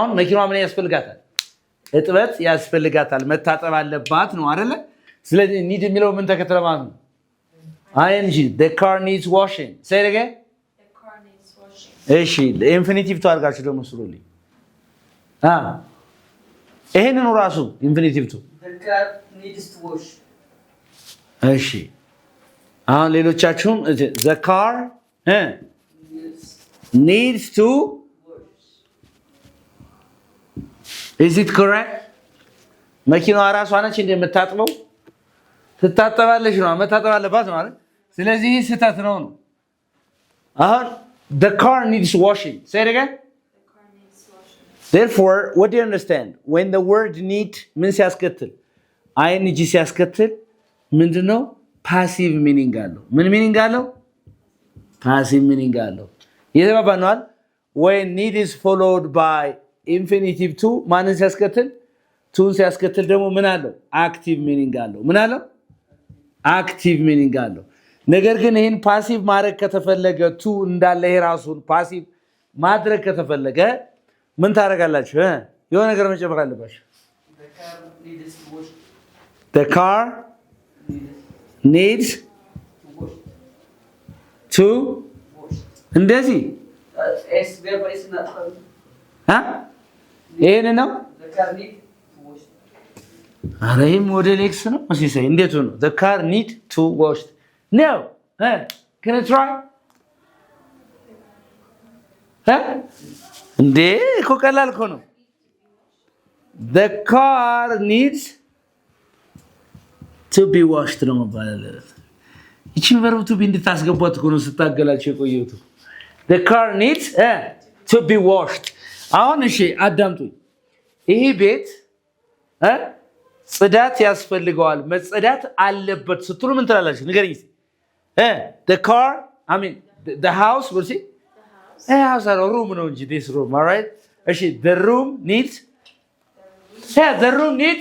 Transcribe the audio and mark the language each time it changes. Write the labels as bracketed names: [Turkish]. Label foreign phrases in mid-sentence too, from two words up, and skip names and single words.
[Amharic] አሁን መኪናዋ ምን ያስፈልጋታል? እጥበት ያስፈልጋታል፣ መታጠብ አለባት ነው አይደለ? ስለዚህ ኒድ የሚለው ምን ተከተለ ማለት ነው? [English] ing the car needs washing say it again The car needs washing. [Amharic] እሺ ኢንፊኒቲቭ ታርጋችሁ ደግሞ ስሩልኝ ይሄንን ራሱ [English] infinitive to The car needs to wash. [Amharic] እሺ አሁን ሌሎቻችሁም [English] the car needs to is it correct [Amharic] መኪናዋ ራሷ ነች እንደምታጥበው ትታጠባለች ነው መታጠብ አለባት ማለት ስለዚህ ስህተት ነው አሁን [English] the car needs washing say it again The car needs washing. therefore what do you understand when the word need [Amharic] ምን ሲያስከትል [English] ing [Amharic] ሲያስከትል ምንድነው [English] passive meaning [Amharic] አለው ምን meaning አለው [English] passive meaning [Amharic] አለው ይተባባናል [English] when need is followed by infinitive to [Amharic] ማንን ሲያስከትል to ሲያስከትል ደግሞ ምን አለው [English] active meaning [Amharic] አለው ምን አለው [English] active meaning [Amharic] አለው ነገር ግን ይሄን passive ማድረግ ከተፈለገ to እንዳለ የራሱን passive ማድረግ ከተፈለገ ምን ታደርጋላችሁ የሆነ ነገር መጨመር አለባችሁ [English] The car needs to wash. the car needs To wash. to Wash. [Amharic] እንደዚህ [English] S verb is not. [Amharic] ይሄን ነው [English] The car needs to wash. [Amharic] አረ ይሄ ሞዴል ኤክስ ነው ሲሳይ እንዴት ነው [English] the car need to wash no can I try [Amharic] እንዴ እኮ ቀላል እኮ ነው [English] the car needs to be washed [Amharic] ነው ማለት ይቺን [English] verb to be [Amharic] እንድታስገቧት እኮ ነው ስታገላችሁ የቆየሁት [English] the car needs to be washed [Amharic] አሁን እሺ አዳምጡኝ ይሄ ቤት ጽዳት ያስፈልገዋል መጽዳት አለበት ስትሉ ምን ትላላችሁ ንገረኝ [English] the car I mean the house we'll see The house. house are a room [Amharic] ነው እንጂ [English] this room all right እሺ the room needs the room needs